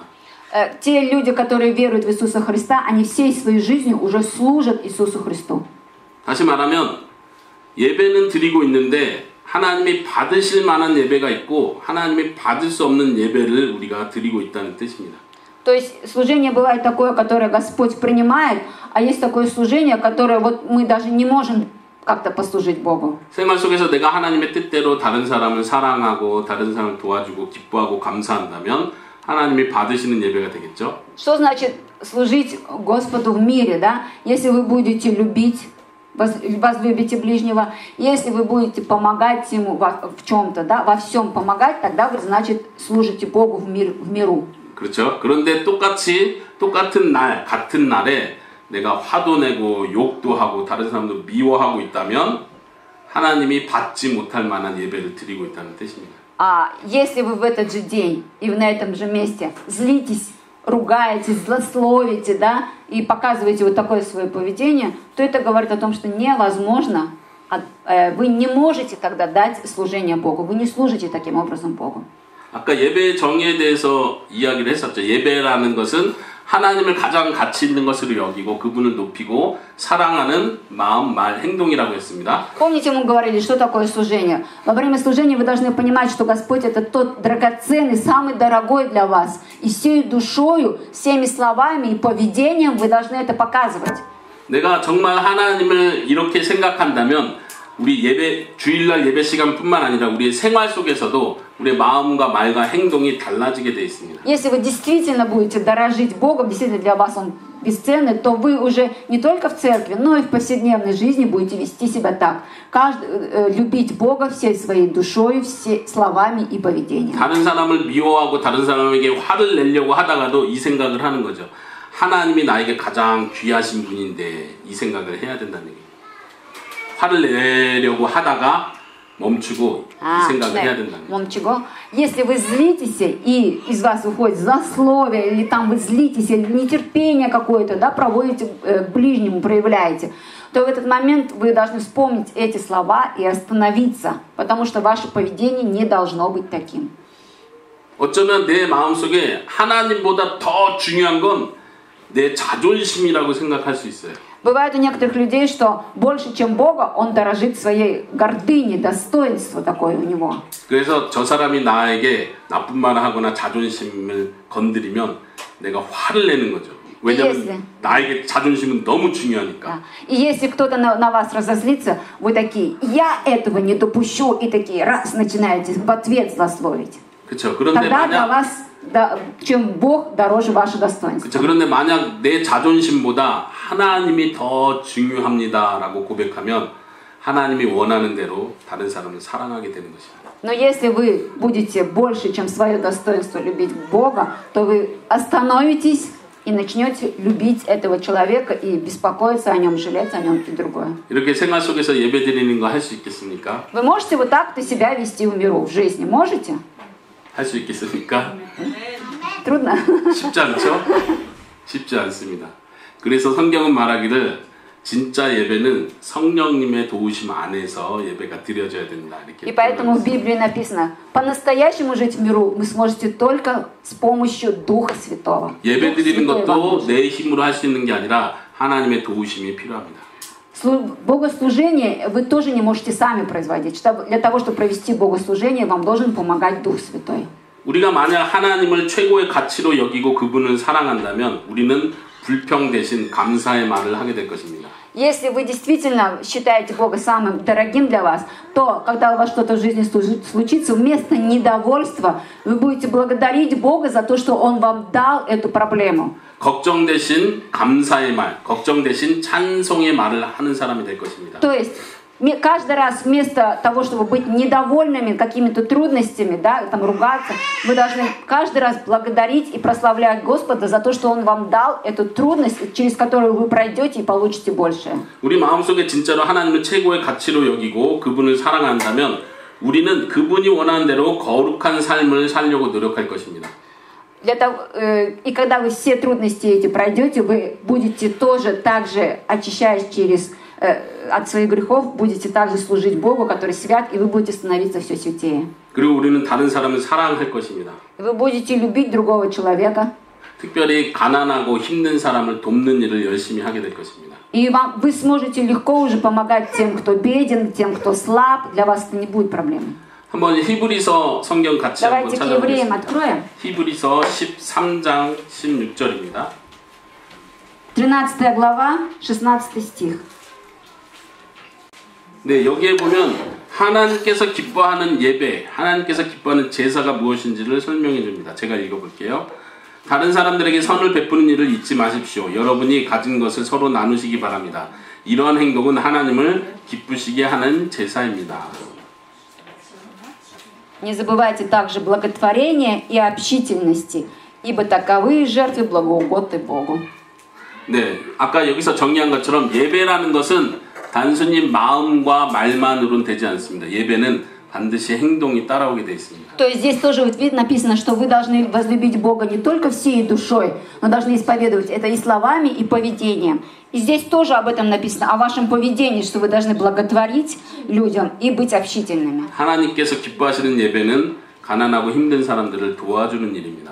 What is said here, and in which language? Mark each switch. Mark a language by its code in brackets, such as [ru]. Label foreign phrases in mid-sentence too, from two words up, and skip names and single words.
[ru] Те люди, которые веруют в Иисуса Христа, они всей своей жизнью уже служат Иисусу Христу. [ko] 다시 말하면 예배는 드리고 있는데 하나님이 받으실 만한 예배가 있고 하나님이 받을 수 없는 예배를 우리가 드리고 있다는 뜻입니다. [ru] То есть служение бывает такое, которое Господь принимает, а есть такое служение, которое вот мы даже не можем как-то послужить Богу. [ko] 생활 속에서 내가 하나님의 뜻대로 다른 사람을 사랑하고 다른 사람을 до와주고 기뻐하고 감사한다면 하나님이 받으시는 예배가 되겠죠. [ru] Что значит служить Господу в мире, да? Если вы будете любить, возлюбите ближнего, если вы будете помогать ему в чем-то, да, во всем помогать, тогда вы, значит, служите Богу в миру. [ko] 그렇죠. 그런데 똑같은 날, 같은 날에 내가 화도 내고 욕도 하고 다른 사람도 미워하고 있다면 하나님이 받지 못할 만한 예배를 드리고 있다는 뜻입니다. [ru] А если вы в этот же день и на этом же месте злитесь, ругаетесь, злословите, да, и показываете вот такое свое поведение, то это говорит о том, что невозможно, вы не можете тогда дать служение Богу, вы не служите таким образом Богу. [ko] 아까 예배의 정의에 대해서 이야기를 했었죠. 예배라는 것은 하나님을 가장 가치 있는 것으로 여기고 그분을 높이고 사랑하는 마음, 말, 행동이라고 했습니다. [ru] Помните, мы говорили, что такое служение? Во время служения вы должны понимать, что Господь это тот драгоценный, самый дорогой для вас. И всей душою, всеми словами и поведением вы должны это показывать. [ko] 내가 정말 하나님을 이렇게 생각한다면 우리 예배, 주일날 예배 시간뿐만 아니라 우리의 생활 속에서도 우리의 마음과 말과 행동이 달라지게 돼 있습니다. [ru] Если вы действительно будете дорожить Богом, действительно для вас Он бесценный, то вы уже не только в церкви, но и в повседневной жизни будете вести себя так. Любить Бога всей своей душой, всей словами и поведением. [ko] 다른 사람을 미워하고 다른 사람에게 화를 내려고 하다가도 이 생각을 하는 거죠. 하나님이 나에게 가장 귀하신 분인데 이 생각을 해야 된다는 얘기예요. 화를 내려고 하다가 멈추고 이 생각을 해야 된다는 거예요. 멈추고. [ru] Если вы злитесь и из вас уходит злословие, или там вы злитесь, или нетерпение какое-то, да, проводите к ближнему, проявляете, то в этот момент вы должны вспомнить эти слова и остановиться, потому что ваше поведение не должно быть таким. [ko] 어쩌면 내 마음속에 하나님보다 더 중요한 건 내 자존심이라고 생각할 수 있어요. [ru] Бывает у некоторых людей, что больше, чем Бога, он дорожит своей гордыней, достоинство такое у него. [ko] 그래서 저 사람이 나에게 나쁜 말을 하거나 자존심을 건드리면 내가 화를 내는 거죠. 왜냐하면 나에게 자존심은 너무 중요하니까. [ru] И если кто-то на вас разозлится, вы такие, я этого не допущу, и такие, раз, начинаете в ответ злословить. [ko] 그렇죠. 그런데 [ru] Тогда для вас, чем Бог дороже ваше достоинство. [ko] 그렇죠. 그런데 만약 내 자존심보다 하나님이 더 중요합니다라고 고백하면 하나님이 원하는 대로 다른 사람을 사랑하게 되는 것입니다. [ru] Но если вы будете больше, чем свое достоинство любить Бога, то вы остановитесь и начнете любить этого человека и беспокоиться о нем, жалеть о нем и другое. [ko] 이렇게 생활 속에서 예배드리는 거 할 수 있겠습니까? [ru] Вы можете вот так-то себя вести в миру, в жизни? Можете? [ko] 할 수 있겠습니까? [ru] Трудно? [ko] 쉽지 않죠? 쉽지 않습니다. 그래서 성경은 말하기를 진짜 예배는 성령님의 도우심 안에서 예배가 드려져야 된다. 이렇게. [ru] И поэтому в Библии написано, по-настоящему жить в миру вы сможете только с помощью Духа Святого. [ko] 예배 드리는 것도 내 힘으로 할 수 있는 게 아니라 하나님의 도우심이 필요합니다. [ru] Богослужение вы тоже не можете сами производить. Для того, чтобы провести богослужение, вам должен помогать Дух Святой. [ko] 우리가 만약 하나님을 최고의 가치로 여기고 그분을 사랑한다면 우리는 불평 대신 감사의 말을 하게 될 것입니다. [ru] Если вы действительно считаете Бога самым дорогим для вас, то когда у вас что-то в жизни случится, вместо недовольства вы будете благодарить Бога за то, что Он вам дал эту проблему. [ko] 걱정 대신 감사의 말, 걱정 대신 찬송의 말을 하는 사람이 될 것입니다. [ru] То есть каждый раз вместо того, чтобы быть недовольными какими-то трудностями, да, там ругаться, вы должны каждый раз благодарить и прославлять Господа за то, что Он вам дал эту трудность, через которую вы пройдете и получите большее. [ko] 우리 마음속에 진짜로 하나님을 최고의 가치로 여기고 그분을 사랑한다면 우리는 그분이 원하는 대로 거룩한 삶을 살려고 노력할 것입니다. [ru] И когда вы все трудности эти пройдете, вы будете тоже так же, очищаясь от своих грехов, будете также служить Богу, который свят, и вы будете становиться все святее. [ko] 그리고 우리는 다른 사람을 사랑할 것입니다. [ru] Вы будете любить другого человека. [ko] 특별히 가난하고 힘든 사람을 돕는 일을 열심히 하게 될 것입니다. [ru] И вы сможете легко уже помогать тем, кто беден, тем, кто слаб. Для вас это не будет проблемой. [ko] 한번 히브리서 성경 같이 한번 찾아보겠습니다. 히브리서 13장 16절입니다. [ru] 13 глава, 16 стих. [ko] 네, 여기에 보면 하나님께서 기뻐하는 예배, 하나님께서 기뻐하는 제사가 무엇인지를 설명해 줍니다. 제가 읽어볼게요. 다른 사람들에게 선을 베푸는 일을 잊지 마십시오. 여러분이 가진 것을 서로 나누시기 바랍니다. 이러한 행동은 하나님을 기쁘시게 하는 제사입니다. [ru] Не забывайте также благотворения и общительности, ибо таковые жертвы благоугодны Богу. [ko] 네, 아까 여기서 정리한 것처럼 예배라는 것은 단순히 마음과 말만으로는 되지 않습니다. 예배는 반드시 행동이 따라오게 되어 있습니다. [ru] То есть здесь тоже написано, что вы должны возлюбить Бога не только всей душой, но должны исповедовать это и словами, и поведением. И здесь тоже об этом написано, о вашем поведении, что вы должны благотворить людям и быть общительными. [ko] 하나님께서 기뻐하시는 예배는 가난하고 힘든 사람들을 도와주는 일입니다.